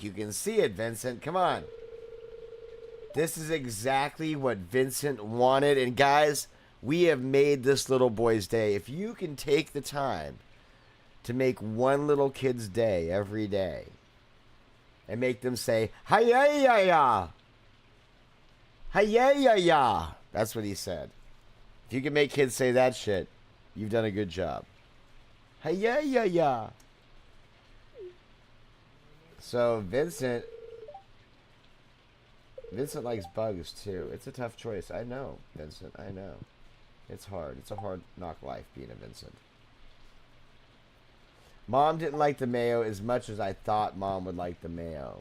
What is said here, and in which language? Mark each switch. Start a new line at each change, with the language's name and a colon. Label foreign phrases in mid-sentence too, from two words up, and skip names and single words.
English: You can see it, Vincent. Come on. This is exactly what Vincent wanted. And guys, we have made this little boy's day. If you can take the time to make one little kid's day every day and make them say, hi-ya-ya-ya. Hi-ya-ya-ya. That's what he said. If you can make kids say that shit, you've done a good job. Hi-ya-ya-ya. So, Vincent Vincent likes bugs too. It's a tough choice. I know, Vincent. I know. It's hard. It's a hard knock life being a Vincent. Mom didn't like the mayo as much as I thought Mom would like the mayo.